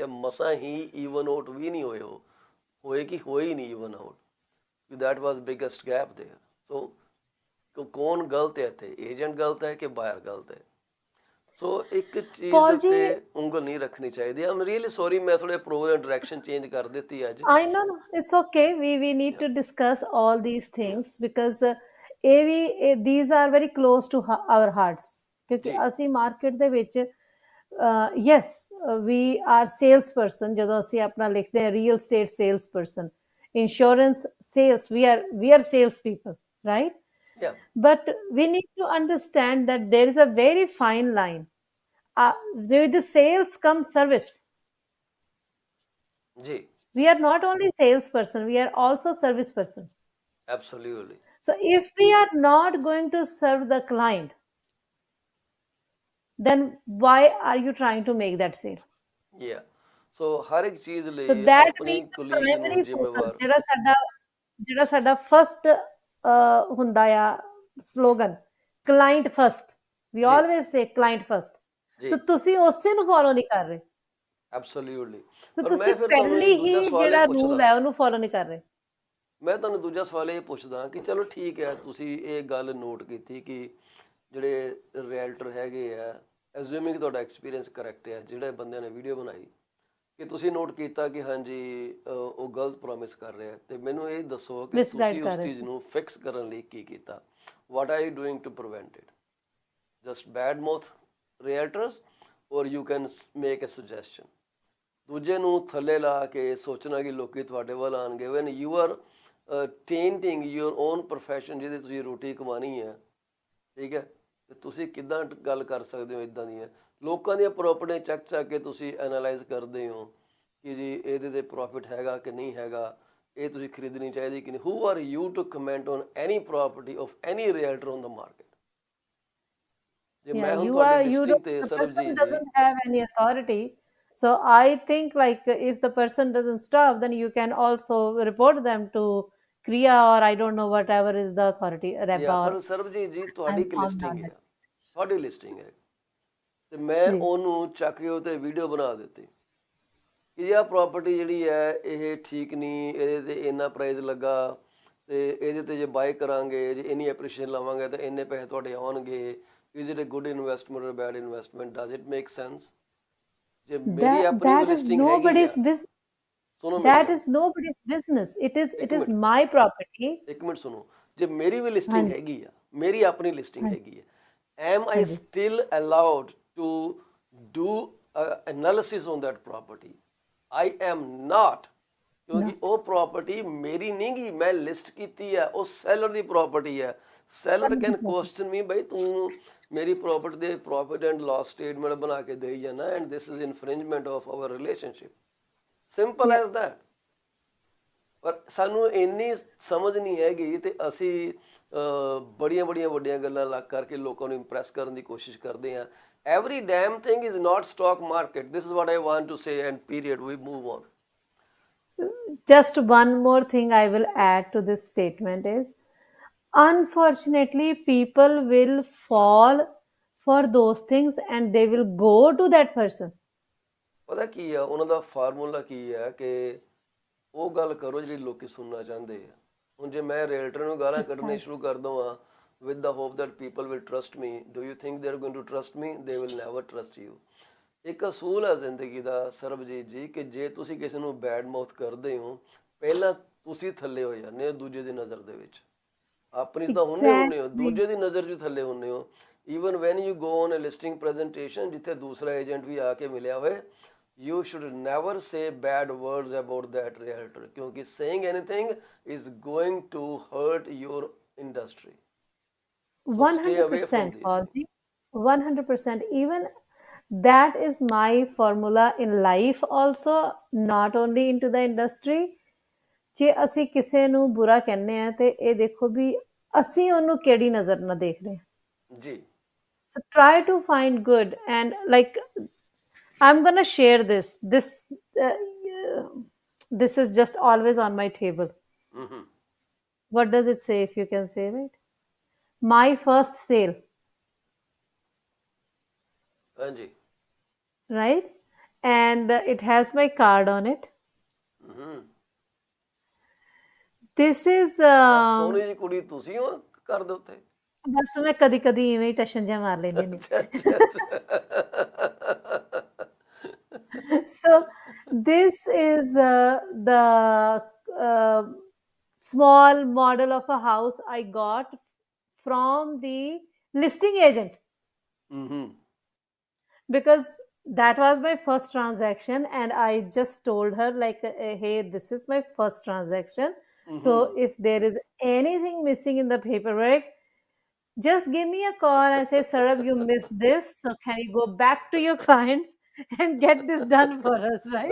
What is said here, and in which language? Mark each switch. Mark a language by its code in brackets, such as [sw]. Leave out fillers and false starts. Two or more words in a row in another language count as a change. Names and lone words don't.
[pa] ਮਸਾਂ ਹੀ [en] even out [pa] ਵੀ ਨਹੀਂ ਹੋਏ। ਉਹ ਹੋਏ ਕਿ ਹੋਏ ਹੀ ਨਹੀਂ [en] even out. that was biggest gap there. ਸੋ [pa] ਕੌਣ ਗਲਤ ਹੈ ਇੱਥੇ? ਏਜੰਟ ਗਲਤ ਹੈ ਕਿ ਬਾਇਰ ਗਲਤ ਹੈ? ਸੋ ਇੱਕ ਚੀਜ਼ ਦੇ ਉੱਤੇ ਉਂਗਲ ਨਹੀਂ ਰੱਖਣੀ ਚਾਹੀਦੀ। [en] I'm really sorry, [pa] ਮੈਂ ਥੋੜੇ [en] program direction change [pa] ਕਰ ਦਿੱਤੀ ਅੱਜ। [en] I know, it's okay. We need to discuss all these things because these are very close to our hearts. [pa] ਕਿਉਂਕਿ ਅਸੀਂ ਮਾਰਕੀਟ ਦੇ ਵਿੱਚ [en] yes we are sales person. [pa] ਜਦੋਂ ਅਸੀਂ ਆਪਣਾ ਲਿਖਦੇ ਹਾਂ [en] real estate sales person, insurance sales, we are sales people, right? Yeah. But we need to understand that there is a very fine line. With the sales comes service. [pa] जी. [en] We are not only salesperson, we are also service person. Absolutely. So if we are not going to serve the client, then why are you trying to make that sale? Yeah. So [pa] ਹਰ ਇੱਕ ਚੀਜ਼ ਲਈ [en] So that [pa] ਆਪਣੀ [en] means the [pa] ਕੁਲੀਗਸ ਨੂੰ [en] primary [pa] ਜ਼ਿੰਮੇਵਾਰ। focus ਜਿਹੜਾ ਸਾਡਾ first ਹੁੰਦਾ ਆ slogan, [en] client first. We always say client first. [pa] So ਤੁਸੀਂ ਉਸੇ ਨੂੰ follow ਨਹੀਂ ਕਰ ਰਹੇ। ਐਬਸੋਲਿਊਟਲੀ। ਤੇ ਪਰ ਤੁਸੀਂ ਮੈਂ ਫਿਰ ਤੁਹਾਨੂੰ ਪਹਿਲੀ ਦੂਜਾ ਹੀ ਸਵਾਲ ਜਿਹੜਾ ਇਹ ਰੂਲ ਪੁੱਛਦਾ, ਹੈ ਉਹਨੂੰ ਫੋਲੋ ਨਹੀਂ ਕਰ ਰਹੇ। ਮੈਂ ਤੁਹਾਨੂੰ ਦੂਜਾ ਸਵਾਲ ਇਹ ਪੁੱਛਦਾ ਕਿ ਚਲੋ ਠੀਕ ਹੈ, ਤੁਸੀਂ ਇਹ ਗੱਲ ਨੋਟ ਕੀਤੀ ਕਿ ਜਿਹੜੇ ਰੀਅਲਟਰ ਹੈਗੇ ਆ, ਐਜ਼ਿਊਮਿੰਗ ਤੁਹਾਡਾ ਐਕਸਪੀਰੀਅੰਸ ਕਰੈਕਟ ਹੈ, ਜਿਹੜੇ ਬੰਦਿਆਂ ਨੇ ਵੀਡੀਓ ਬਣਾਈ, ਕਿ ਤੁਸੀਂ ਨੋਟ ਕੀਤਾ ਕਿ ਹਾਂਜੀ ਉਹ ਗਲਤ ਪ੍ਰੋਮਿਸ ਕਰ ਰਿਹਾ। ਤੇ ਮੈਨੂੰ ਇਹ ਦੱਸੋ ਕਿ ਤੁਸੀਂ ਉਸ ਚੀਜ਼ ਨੂੰ ਫਿਕਸ ਕਰਨ ਲਈ ਕੀ ਕੀਤਾ? [en] what are you doing to prevent it? just bad mouth realtors, or you can make a suggestion. [pa] ਦੂਜੇ ਨੂੰ ਥੱਲੇ ਲਾ ਕੇ ਸੋਚਣਾ ਕਿ ਲੋਕੀ ਤੁਹਾਡੇ ਵੱਲ ਆਣਗੇ, [en] when you are tainting your own profession [pa] ਜਿਹਦੇ ਤੁਸੀਂ ਰੋਟੀ ਕਮਾਣੀ ਹੈ, ਠੀਕ ਹੈ, ਤੇ ਤੁਸੀਂ ਕਿੱਦਾਂ ਗੱਲ ਕਰ ਸਕਦੇ ਹੋ ਇੱਦਾਂ ਦੀਆਂ ਲੋਕਾਂ ਦੀਆਂ ਪ੍ਰੋਪਰਟੀ ਚੱਕ ਕੇ ਤੁਸੀਂ ਐਨਾਲਾਈਜ਼ ਕਰਦੇ ਹੋ ਕਿ ਜੀ ਇਹਦੇ ਤੇ ਪ੍ਰੋਫਿਟ ਹੈਗਾ ਕਿ ਨਹੀਂ ਹੈਗਾ, ਇਹ ਤੁਸੀਂ ਖਰੀਦਣੀ ਚਾਹੀਦੀ ਕਿ ਨਹੀਂ। [en] who are you to comment on any property of any realtor on the market. [pa] ਜੇ ਮੈਂ ਹੁਣ ਤੁਹਾਡੀ ਲਿਸਟਿੰਗ ਤੇ [en] the [pa] ਸਰਬਜੀਤ [en] person [pa] ਜੀ [en] doesn't have any authority. So I think like if the person doesn't stop, then you can also report them to Kriya or I don't know whatever is the authority, REBA or [pa] ਪਰ ਸਰਬਜੀਤ ਜੀ ਤੁਹਾਡੀ ਇੱਕ [en] I'm [pa] ਲਿਸਟਿੰਗ [en] not [pa] ਹੈ, ਤੁਹਾਡੀ ਲਿਸਟਿੰਗ ਹੈ, ਤੇ ਮੈਂ ਜੀ ਉਹਨੂੰ ਚੱਕ ਕੇ ਉਹਤੇ ਵੀਡੀਓ ਬਣਾ ਦਿੱਤੀ ਕਿ ਆਹ ਪ੍ਰੋਪਰਟੀ ਜਿਹੜੀ ਹੈ ਇਹ ਠੀਕ ਨਹੀਂ, ਇਹਦੇ ਤੇ ਇੰਨਾ ਪ੍ਰਾਈਸ ਲੱਗਾ, ਤੇ ਇਹਦੇ ਤੇ ਜੇ ਬਾਏ ਕਰਾਂਗੇ, ਜੇ ਇੰਨੀ ਐਪਰੀਸ਼ੀਏਸ਼ਨ ਲਵਾਂਗੇ ਤਾਂ ਇੰਨੇ ਪੈਸੇ ਤੁਹਾਡੇ ਆਉਣਗੇ। [en] is it a good investment or bad investment, does it make sense? [pa] ਜੇ ਮੇਰੀ ਆਪਣੀ [en] that is [pa] ਲਿਸਟਿੰਗ ਹੈਗੀ [en] nobody's [pa] ਆ, [en] business. [pa] ਸੁਣੋ [en] That [pa] ਮੇਰੀ [en] is nobody's business. It [pa] ਇੱਕ [en] is [pa] ਮਿੰਟ, [en] my property. [pa] ਇੱਕ ਮਿੰਟ ਸੁਣੋ, ਜੇ ਮੇਰੀ ਵੀ ਲਿਸਟਿੰਗ ਹਾਂਜੀ ਹੈਗੀ ਆ, ਮੇਰੀ ਆਪਣੀ ਲਿਸਟਿੰਗ ਹਾਂਜੀ ਹੈਗੀ ਹੈ, [en] am I [pa] ਹਾਂਜੀ [en] still allowed to do analysis on that property? I am not, no [pa] ਕਿਉਂਕਿ ਉਹ ਪ੍ਰੋਪਰਟੀ ਮੇਰੀ ਨਹੀਂ ਗੀ, ਮੈਂ ਲਿਸਟ ਕੀਤੀ ਹੈ, ਉਹ ਸੈਲਰ ਦੀ ਪ੍ਰੋਪਰਟੀ ਹੈ। [en] seller can question me, [pa] ਬਈ ਤੂੰ ਮੇਰੀ ਪ੍ਰੋਪਰਟੀ ਦੇ [en] profit and loss statement [pa] ਬਣਾ ਕੇ ਦੇਈ ਜਾਣਾ, [en] and this is infringement of our relationship, simple yeah as that. [pa] ਪਰ ਸਾਨੂੰ ਇੰਨੀ ਸਮਝ ਨਹੀਂ ਹੈਗੀ, ਤੇ ਅਸੀਂ ਬੜੀਆਂ ਵੱਡੀਆਂ ਗੱਲਾਂ ਲੱਗ ਕਰਕੇ ਲੋਕਾਂ ਨੂੰ ਇੰਪ੍ਰੈਸ ਕਰਨ ਦੀ ਕੋਸ਼ਿਸ਼ ਕਰਦੇ ਹਾਂ। [en] every damn thing is not stock market, this is what I want to say, and period, we move on. just one more thing I will add to this statement is unfortunately people will fall for those things and they will go to that person. [pa] ਪਤਾ ਕੀ ਆ ਉਹਨਾਂ ਦਾ ਫਾਰਮੂਲਾ ਕੀ ਹੈ ਕਿ ਉਹ ਗੱਲ ਕਰੋ ਜਿਹੜੀ ਲੋਕੀ ਸੁਣਨਾ ਚਾਹੁੰਦੇ ਆ। ਹੁਣ ਜੇ ਮੈਂ ਰੀਅਲਟਰ ਨੂੰ ਗਾਲਾਂ ਕੱਢਣੇ [en] Precisely. [pa] ਸ਼ੁਰੂ ਕਰ ਦਵਾਂ [en] with the hope that people will trust me, do you think they are going to trust me? They will never trust you. [pa] ਇੱਕ ਅਸੂਲ ਹੈ ਜ਼ਿੰਦਗੀ ਦਾ ਸਰਬਜੀਤ ਜੀ, ਕਿ ਜੇ ਤੁਸੀਂ ਕਿਸੇ ਨੂੰ [en] bad mouth [pa] ਕਰਦੇ ਹੋ, ਪਹਿਲਾਂ ਤੁਸੀਂ ਥੱਲੇ ਹੋ ਜਾਂਦੇ ਹੋ ਦੂਜੇ ਦੀ ਨਜ਼ਰ ਦੇ ਵਿੱਚ। ਆਪਣੀ ਤਾਂ ਹੁੰਦੇ ਹੋ, [en] Exactly. [pa] ਦੂਜੇ ਦੀ ਨਜ਼ਰ 'ਚ ਥੱਲੇ ਹੁੰਦੇ ਹੋ। [en] even when you go on a listing presentation, [pa] ਜਿੱਥੇ ਦੂਸਰਾ ਏਜੰਟ ਵੀ ਆ ਕੇ ਮਿਲਿਆ ਹੋਏ, [en] you should never say bad words about that realtor, क्योंकि saying anything is going to hurt your industry. So stay away from 100% these Paul things. ji, 100%. Even that is my formula in life also, not only into the industry. [pa] ਜੇ ਅਸੀਂ ਕਿਸੇ ਨੂੰ ਬੁਰਾ ਕਹਿੰਦੇ ਆ ਤੇ ਇਹ ਦੇਖੋ ਵੀ ਅਸੀਂ ਉਹਨੂੰ ਕਿਹੜੀ ਨਜ਼ਰ ਨਾਲ ਦੇਖ ਰਹੇ ਹਾਂ। जी [en] So try to find good and like I'm gonna share this. This is just always on my table. हम्म What does it say? If you can say, right? My first sale, [pa] ਹਾਂ ਜੀ [en] right? And it has my card on it. हम्म This is [pa] ਸੋਨੀ ਜੀ ਕੁੜੀ ਤੁਸੀ ਹੋ ਕਰ ਦੋ ਤੇ ਬਸ ਮੈਂ ਕਦੀ ਕਦੀ ਇਵੇਂ ਹੀ ਟਸ਼ਨ ਜਿਹਾ ਮਾਰ ਲੈਣੀ ਹੋਣੀ। अच्छा [en] So this is the uh, small model of a house I got from the listing agent हम्म because that was my first transaction and I just told her like hey, this is my first transaction, so if there is anything missing in the paperwork, just give me a call and say, Sarab, you missed this, so can you go back to your clients and get this done for us, right?